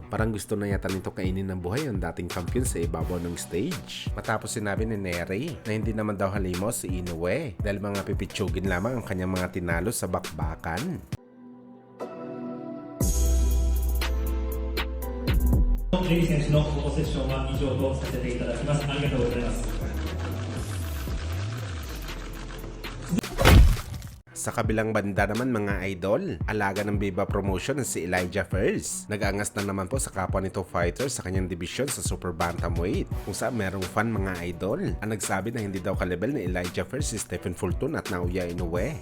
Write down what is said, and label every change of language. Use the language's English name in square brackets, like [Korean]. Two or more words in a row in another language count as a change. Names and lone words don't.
[Filipino] Parang gusto na yata nito kainin ng buhay ang dating champion sa ibabaw ng stage. Matapos sinabi ni Nery na hindi naman daw halimos si Inoue dahil mga pipitsugin lamang ang kanyang mga tinalo sa bakbakan. [Japanese] Nery 選手のこのセッションは以上とさせていただきます。ありがとうございます。 [Filipino] Sa kabilang banda naman mga idol, alaga ng Viva Promotion si Elijah First. Nag-aangas na naman po sa kapwa nito fighter sa kanyang division sa Super Bantamweight, kung saan merong fan mga idol ang nagsabi na hindi daw kalibel ni Elijah First si Stephen Fulton at Naoya Inoue.